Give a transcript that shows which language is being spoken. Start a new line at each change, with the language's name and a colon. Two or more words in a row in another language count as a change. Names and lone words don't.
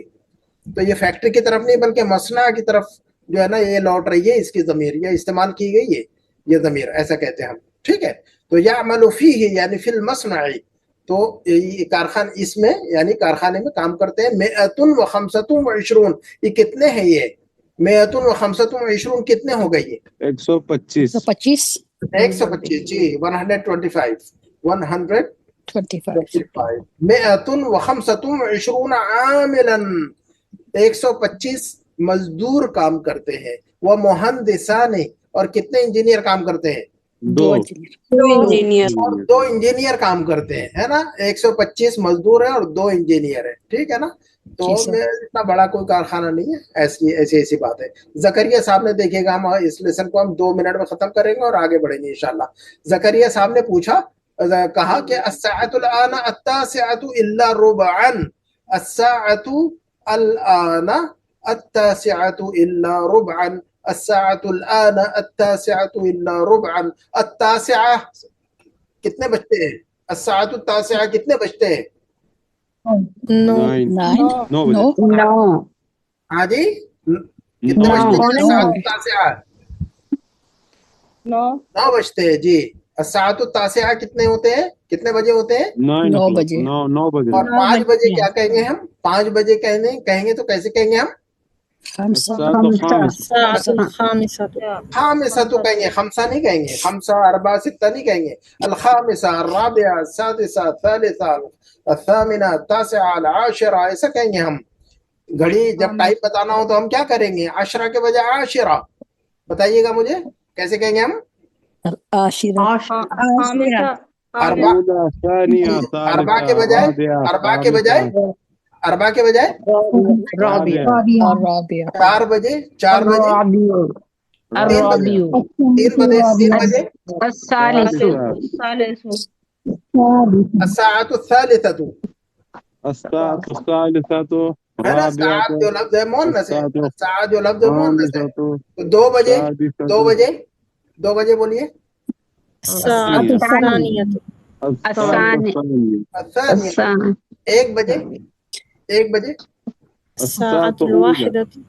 Urdu: تو یہ فیکٹری کی طرف نہیں بلکہ مصنع کی طرف جو ہے نا یہ لوٹ رہی ہے اس کی ضمیر, یہ استعمال کی گئی ہے یہ ضمیر, ایسا کہتے ہیں ہم. ٹھیک ہے. تو یعمل فیہ یعنی
Arabic: فی المصنع,
Urdu: تو کارخانے اس میں یعنی کارخانے میں کام کرتے ہیں. 125, یہ کتنے ہیں؟ یہ 125 کتنے ہو گئی ہے؟ 125 125, 125 جی, 125, 25
Arabic: مئتن و خمسۃ و عشرون عاملا
Urdu: 125 مزدور کام کرتے ہیں، وہ مہندسان اور کتنے انجینئر کام کرتے ہیں؟ 2 انجینئر اور 2 انجینئر کام کرتے ہیں، ہے نا. 125 مزدور ہیں اور 2 انجینئر ہیں، ٹھیک ہے نا. تو میں اتنا بڑا کوئی کارخانہ نہیں ہے، ایسی بات ہے. زکریا صاحب نے دیکھے گا، ہم اس لیسن کو ہم 2 منٹ میں ختم کریں گے اور آگے بڑھیں گے انشاءاللہ. زکریا صاحب نے پوچھا، کہا کہ
Arabic: الساعۃ الآن التاسعۃ الا ربعا، الساعۃ الآن التاسعۃ الا ربعا، الساعۃ الآن التاسعۃ الا ربعا.
Urdu: التاسعہ کتنے بجتے ہیں؟
Arabic: الساعۃ التاسعہ
Urdu: کتنے بجتے ہیں؟ 9 بجے. 9 ہاں جی، کتنے بجتے ہیں؟
Arabic: الساعۃ التاسعہ
Urdu: 9 بجتے ہیں جی.
Arabic: الساعۃ التاسعہ
Urdu: کتنے ہوتے ہیں؟ کتنے بجے ہوتے ہیں؟ 9 بجے. 9 بجے. اور 5 بجے کیا کہیں گے ہم؟ 5 بجے کہیں گے تو کیسے کہیں گے ہم؟ خامسہ تو کہیں گے، خمسہ نہیں کہیں گے.
Arabic: خمسہ اربع ستہ
Urdu: نہیں کہیں گے.
Arabic: الخامسہ الرابعہ السادسہ الثالثہ الثامنہ التاسعہ العاشرہ،
Urdu: ایسا کہیں گے ہم. گھڑی جب ٹائم بتانا ہو تو ہم کیا کریں گے؟ عشرہ کے بجائے عاشرہ. بتائیے گا مجھے کیسے کہیں گے ہم؟ اربع کے بجائے رابع 4 بجے 3 بجے الثالث
Arabic: الساعۃ الثالثۃ، الساعة الثالثة
Urdu: ہے نا. ساعت جو لفظ ہے مؤنث ہے، ساعت جو لفظ ہے مؤنث ہے. تو 2 بجے بولیے. الثانیہ 1 بجے
Arabic: الساعۃ الواحدہ